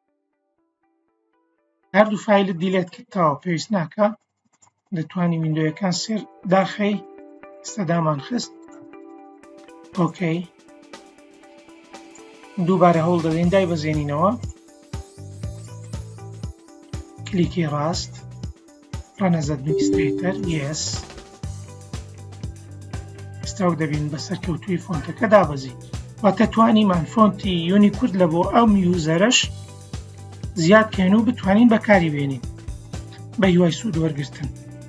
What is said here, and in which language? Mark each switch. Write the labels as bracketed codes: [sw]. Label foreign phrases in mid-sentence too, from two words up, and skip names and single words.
[ckb] هەردوو فایلت دیلێت کردتەوە، پێویست ناکە، دەتوانی ویندۆیەکان سێر داخەی. ئێستا دامان خست، ئۆکەی، دووبارە هەوڵ دەدەین دایبەزێنینەوە، کلیکی ڕاست [en] Run as administrator yes. [ckb] ئێستا دەبین بەسەر کەوتوی فۆنتەکە دابەزین، واتە توانیمان فۆنتی یونیکورد لە بۆ ئەم یوزەرەش زیادکەین و بتوانین بەکاری بێنین بە هیوای سوود وەرگرتن.